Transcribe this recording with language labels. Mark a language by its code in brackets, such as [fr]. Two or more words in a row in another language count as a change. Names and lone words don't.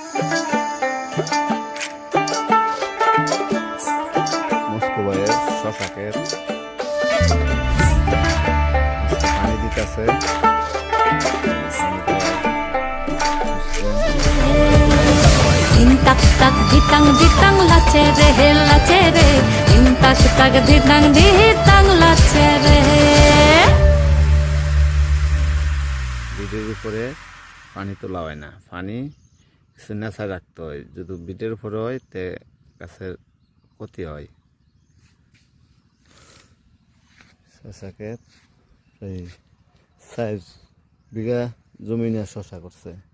[bn] মস্কো ভাইয়ের শশা ক্ষেত পানি দিতেছে। tak tak ditang ditang lace re lace re tak tak ditang ditang lace re বিটের উপরে পানি তোলা হয় না, পানি কিছু নেশা রাখতে হয়। যদি বিটের উপরে হয় তে গাছের ক্ষতি হয়। শশা ক্ষেত এই 4 বিঘা জমি নিয়ে শশা করছে।